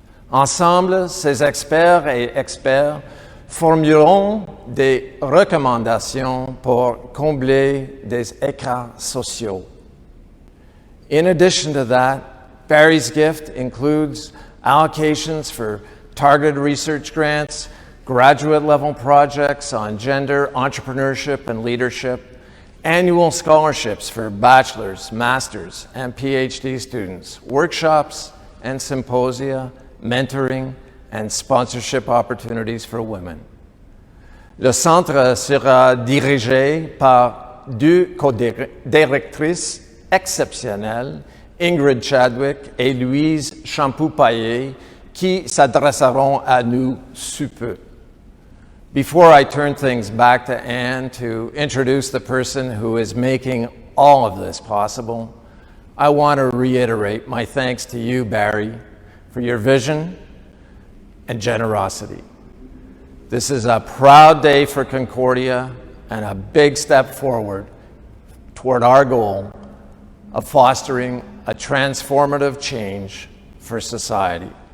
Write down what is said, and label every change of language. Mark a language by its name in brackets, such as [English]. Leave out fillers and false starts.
[French] Ensemble, ces experts et experts formuleront des recommandations pour combler des écarts sociaux. [English] In addition to that, Barry's gift includes allocations for targeted research grants, graduate-level projects on gender, entrepreneurship, and leadership, annual scholarships for bachelor's, master's, and PhD students, workshops and symposia, mentoring, and sponsorship opportunities for women. [French] Le centre sera dirigé par deux co-directrices exceptionnelles, Ingrid Chadwick et Louise Champoux-Paillé, qui s'adresseront à nous sous peu. [English] Before I turn things back to Anne to introduce the person who is making all of this possible, I want to reiterate my thanks to you, Barry, for your vision and generosity. This is a proud day for Concordia and a big step forward toward our goal of fostering a transformative change for society.